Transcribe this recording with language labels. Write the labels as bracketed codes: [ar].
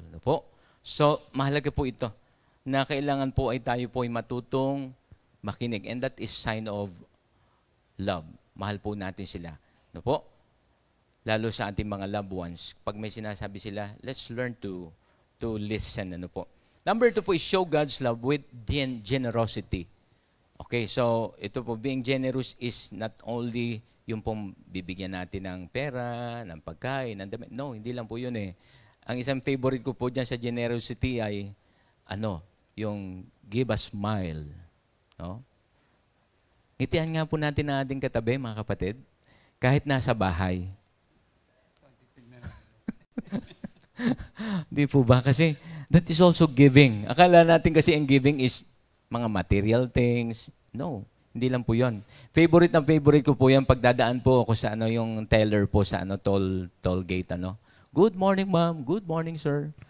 [tl] No po? So, mahalaga po ito, na kailangan po ay tayo po ay matutong makinig. [en] And that is sign of love. [tl] Mahal po natin sila. Ano po? Lalo sa ating mga loved ones. Pag may sinasabi sila, [en] let's learn to listen. [tl] Ano po? [en] Number 2 po is show God's love with generosity. [tl] Okay, so ito po, [en] being generous is not only [tl] yung pong bibigyan natin ng pera, ng pagkain, ng damit. No, hindi lang po yun eh. Ang isang favorite ko po dyan sa generosity ay, yung [en] give a smile. [tl] No? Ngitian nga po natin ang ating katabi, mga kapatid, kahit nasa bahay. Di po ba? [en] Kasi that is also giving. [tl] Akala natin kasi ang giving is mga material things. No, hindi lang po yun. Favorite ko po yan pagdadaan po ako sa yung teller po sa toll gate. [en] Good morning, ma'am. Good morning, sir.